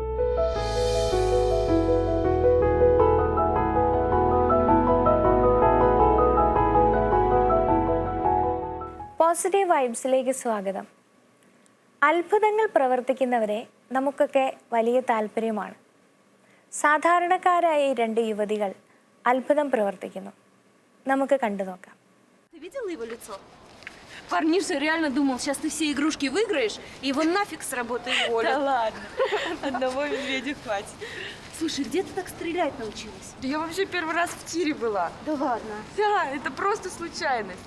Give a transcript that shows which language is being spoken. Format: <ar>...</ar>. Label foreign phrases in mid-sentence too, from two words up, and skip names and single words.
<en>positive vibesilekku</en> <ml>സ്വാഗതം. അത്ഭുതങ്ങൾ പ്രവർത്തിക്കുന്നവരെ നമുക്കൊക്കെ വലിയ താല്പര്യമാണ്. സാധാരണക്കാരായ ഈ 2 യുവതികൾ അത്ഭുതം പ്രവർത്തിക്കുന്നു. നമുക്ക് കണ്ടു നോക്കാം.</ml> <ru>Ты видела его лицо? Парниша реально думал, сейчас ты все игрушки выиграешь, и его нафиг с работы уволят. Да ладно, одного медведя хватит. Слушай, где ты так стрелять научилась? Да я вообще первый раз в тире была. Да ладно. Да, это просто случайность.</ru>